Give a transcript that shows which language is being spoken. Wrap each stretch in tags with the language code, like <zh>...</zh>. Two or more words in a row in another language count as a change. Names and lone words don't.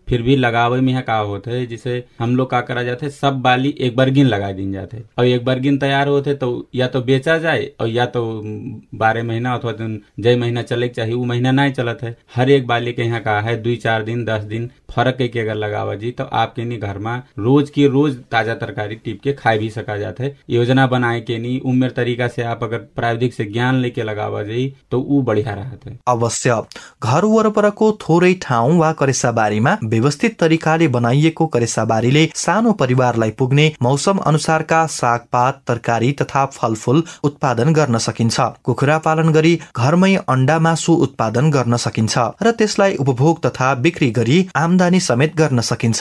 <bho>फिर भी लगावे में का होता है, जिसे हम लोग का करा जाते है, सब बाली एक बरगिन लगा दी जाते है और एक बरगिन तैयार होते तो या तो बेचा जाए और या तो 12 महीना अथवा जय महीना चले चाहिए वो महीना नहीं चलत है। हर एक बाली के यहाँ का है 2-4 दिन 10 दिन फर्क के अगर लगावा जी तो आपके नहीं घर में रोज की रोज ताजा तरकारी टिप के खाए भी सका जाता है। योजना बनाए के नहीं उम्र तरीका से आप अगर प्राविधिक से ज्ञान लेके लगावा जी तो वो बढ़िया रहता है।</bho> <ne>अवश्य घर वरपरको थोरै ठाउँ वा करेसाबारीमा व्यवस्थित तरिकाले बनाइएको करेसाबारीले सानो परिवारलाई पुग्ने मौसम अनुसारका सागपात तरकारी तथा फलफूल उत्पादन गर्न सकिन्छ। कुखुरा पालन गरी घरमै अंडा मासु उत्पादन गर्न सकिन्छ र त्यसलाई उपभोग तथा बिक्री गरी आमदानी समेत गर्न सकिन्छ।</ne>